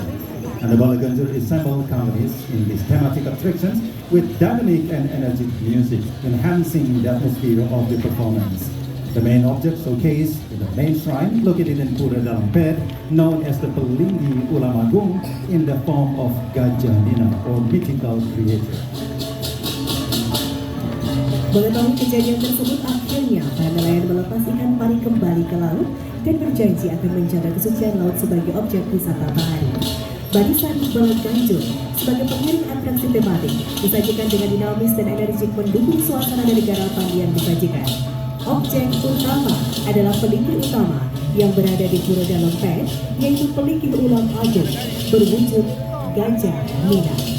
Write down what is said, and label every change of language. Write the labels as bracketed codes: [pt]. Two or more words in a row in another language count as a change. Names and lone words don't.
[en] And the Balaganjur assemble companies in these thematic attractions with dynamic and energetic music, enhancing the atmosphere of the performance. The main object showcased in the main shrine located in Pura Dalam Ped, known as the Pelinggi Ulam Agung, in the form of Gajah Nina or mythical creature. [id] Mengetahui kejadian tersebut, akhirnya para nelayan melepas ikan pari kembali ke laut dan berjanji akan menjaga kesucian laut sebagai objek wisata bahari. Barisan Balaganjur sebagai pengiring atraksi tematik disajikan dengan dinamis dan energik mendukung suasana dari garapan yang disajikan. Objek utama adalah pelinggi utama yang berada di Pura Dalam Ped, yaitu pelinggi ulam agung berwujud Gajah Nina.